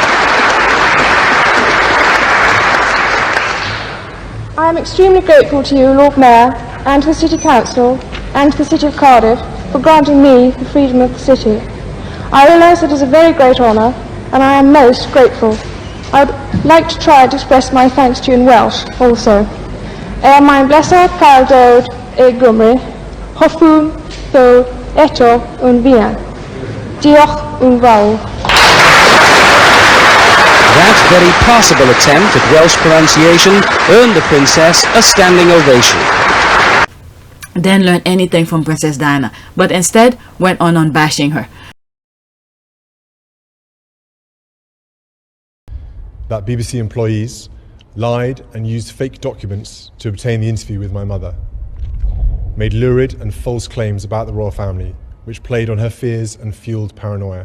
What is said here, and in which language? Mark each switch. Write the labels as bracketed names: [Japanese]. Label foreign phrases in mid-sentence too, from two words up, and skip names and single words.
[English] I am extremely grateful to you, Lord Mayor, and to the City Council, and to the City of Cardiff, for granting me the freedom of the city. I realise it is a very great honour, and I am most grateful. I would like to try to express my thanks to you in Welsh also. [Welsh] Mae'n bleser cael dod I Gymru, hoffwn ddod eto yn fuan. Diolch yn fawr. [English] That very passable attempt at Welsh pronunciation earned the princess a standing ovation. Didn't learn anything from Princess Diana, but instead went on bashing her. That BBC employees lied and used fake documents to obtain the interview with my mother, made lurid and false claims about the royal family, which played on her fears and fueled paranoia.